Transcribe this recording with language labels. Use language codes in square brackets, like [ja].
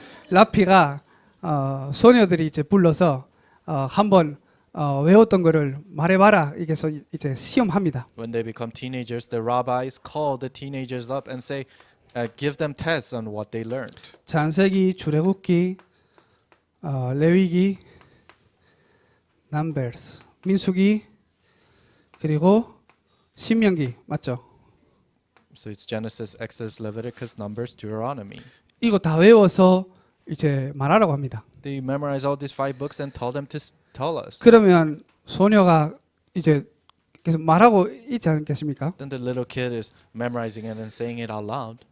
[ko] 라피가 소녀들이 이제 불러서 한번 외웠던 거를 말해봐라. 이게서 이제 시험합니다. [en] When they become teenagers, the rabbis call the teenagers up and say, give them tests on what they learned. [ko] 창세기, 출애굽기, 레위기, 넘버스, 민수기, 그리고 신명기 맞죠? [en] So it's Genesis, Exodus, Leviticus, Numbers, Deuteronomy. [ko] 이거 다 외워서 이제 말하라고 합니다. [en] They memorize all these 5 books and tell them to tell us. [ko] 그러면 소녀가 이제 계속 말하고 있지 않겠습니까? [en] Then the little kid is memorizing it and saying it out loud.